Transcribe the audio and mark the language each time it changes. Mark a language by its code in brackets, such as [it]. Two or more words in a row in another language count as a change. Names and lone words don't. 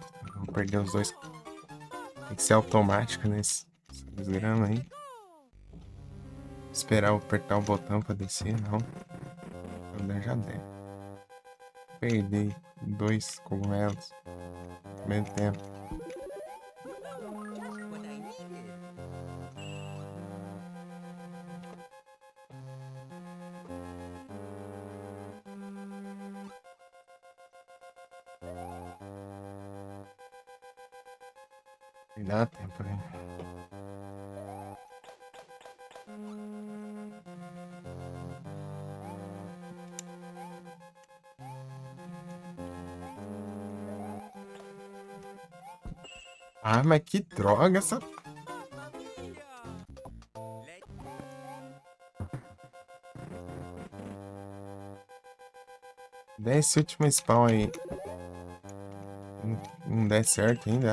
[pt] Vou perder os dois. Tem que ser automático nesse desgrama aí. Esperar eu apertar o botão pra descer, não. Eu já der. Perdi 2 cogumelos ao mesmo tempo. [en] Just what I needed. [pt] E dá tempo, né? Ah, mas que droga essa. [it] Mamma mia! [pt] Let Desce último spawn aí. Não der certo ainda.